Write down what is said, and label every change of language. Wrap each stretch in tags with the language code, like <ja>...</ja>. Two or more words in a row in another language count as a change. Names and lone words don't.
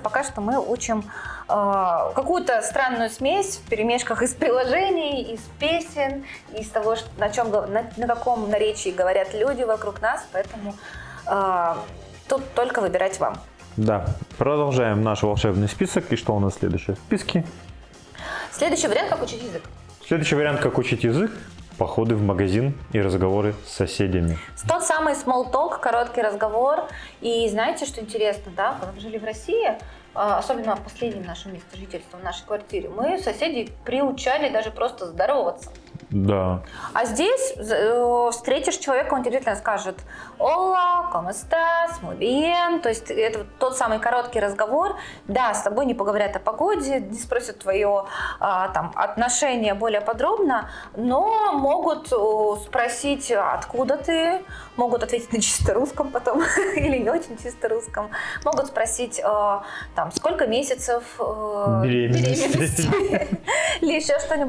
<ru>Пока что мы учим какую-то странную смесь в перемешках из приложений, из песен, из того, на каком наречии говорят люди вокруг нас. Поэтому тут только выбирать вам. Да, продолжаем наш волшебный список. И что у нас следующее в списке? Следующий вариант, как учить язык. Следующий вариант, как учить язык. Походы в магазин и разговоры с соседями. Тот самый</ru> <en>small talk,</en> <ru>короткий разговор. И знаете, что интересно, да? Когда мы жили в России, особенно в последнем нашем месте жительства, в нашей квартире, мы соседей приучали даже просто здороваться. Да. А здесь встретишь человека, он действительно скажет</ru> <es>«Hola, ¿cómo estás? Muy bien».</es> <ru>То есть это тот самый короткий разговор. Да, с тобой не поговорят о погоде, не спросят твое отношение более подробно, но могут спросить, откуда ты, могут ответить на чисто русском потом или не очень чисто русском, могут спросить, сколько месяцев беременности или еще что-нибудь.</ru>